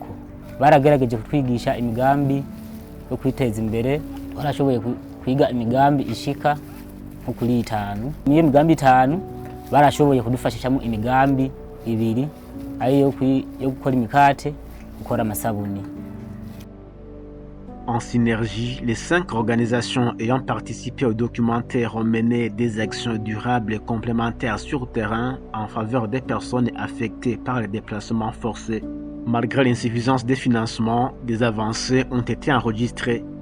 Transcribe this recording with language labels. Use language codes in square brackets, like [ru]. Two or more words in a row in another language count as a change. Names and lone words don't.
[rn] Baragerageje kutwigisha imigambi yo kwiteza imbere, barashoboye kwiga imigambi ishika nko kuri 5. Niyo migambi 5 barashoboye kudufashishamo imigambi 2 ariyo yo gukora imikate, gukora amasabuni. [fr] En synergie, les 5 organisations ayant participé au documentaire ont mené des actions durables et complémentaires sur terrain en faveur des personnes affectées par les déplacements forcés. Malgré l'insuffisance des financements, des avancées ont été enregistrées.